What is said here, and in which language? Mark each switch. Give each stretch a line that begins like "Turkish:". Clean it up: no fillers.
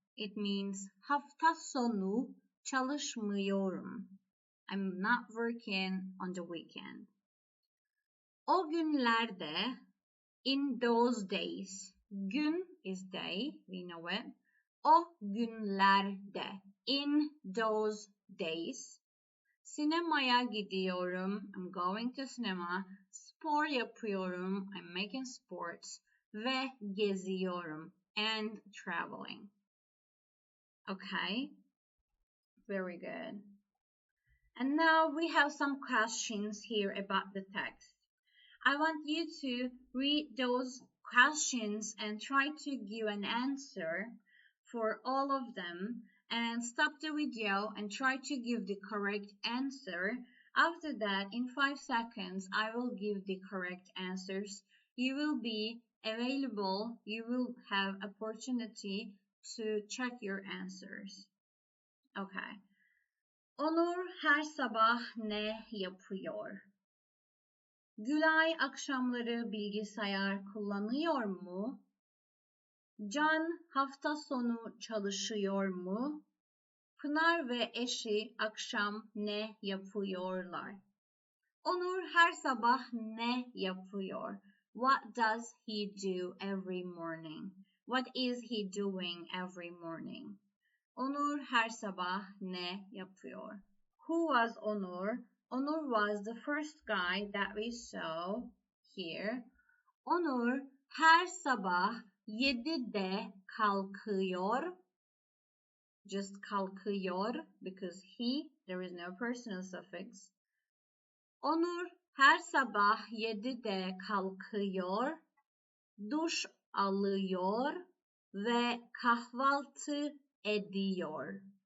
English: It means
Turkish: hafta sonu çalışmıyorum.
English: I'm not working on the weekend.
Turkish: O günlerde,
English: in those days, gün is day, we know it.
Turkish: O günlerde,
English: in those days.
Turkish: Sinemaya gidiyorum,
English: I'm going to cinema.
Turkish: Spor yapıyorum,
English: I'm making sports.
Turkish: Ve geziyorum,
English: and traveling. Okay, very good. And now we have some questions here about the text. I want you to read those questions and try to give an answer for all of them and stop the video and try to give the correct answer. After that, in 5 seconds, I will give the correct answers. You will be available, you will have opportunity to check your answers. Okay.
Turkish: Onur her sabah ne yapıyor? Gülay akşamları bilgisayar kullanıyor mu? Can hafta sonu çalışıyor mu? Pınar ve eşi akşam ne yapıyorlar? Onur her sabah ne yapıyor?
English: What does he do every morning? What is he doing every morning?
Turkish: Onur her sabah ne yapıyor?
English: Who was Onur? Onur was the first guy that we saw here.
Turkish: Onur her sabah 7'de kalkıyor.
English: Just kalkıyor because he, there is no personal suffix.
Turkish: Onur her sabah 7'de kalkıyor, duş alıyor ve kahvaltı ediyor.